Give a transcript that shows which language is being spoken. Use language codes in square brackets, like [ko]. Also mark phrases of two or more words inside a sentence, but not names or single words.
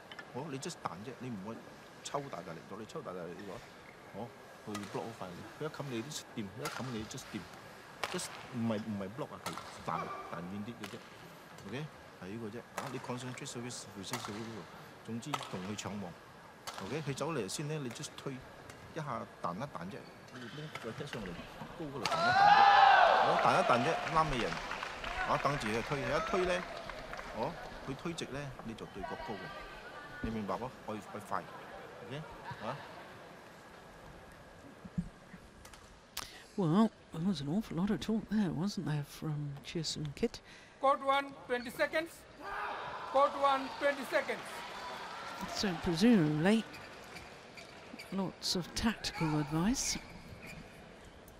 [yue] 好，你 just 彈啫，你唔會抽大力咗，你抽大力嘅話，好，佢 block 好快，佢一冚你 just 掂，一冚你 just 掂 ，just 唔係 block 啊，係彈遠啲嘅啫 ，OK， 係呢個啫，你 [en] concentrate service [yue] 呢個，總之同佢搶網 ，OK， 佢走嚟先咧，你 just 推一下彈一彈啫，你拎個踢上嚟，高嗰度彈一彈啫。我彈一彈啫，啱嘅人，等住佢推，一推咧，佢推直咧，你就對角高嘅，你明白冇？可以快 ，OK， [en] Well, there was an awful lot of talk there, wasn't there, from Chisun Kit? Court 1, 20 seconds. Court 1, 20 seconds. So presumably, lots of tactical advice.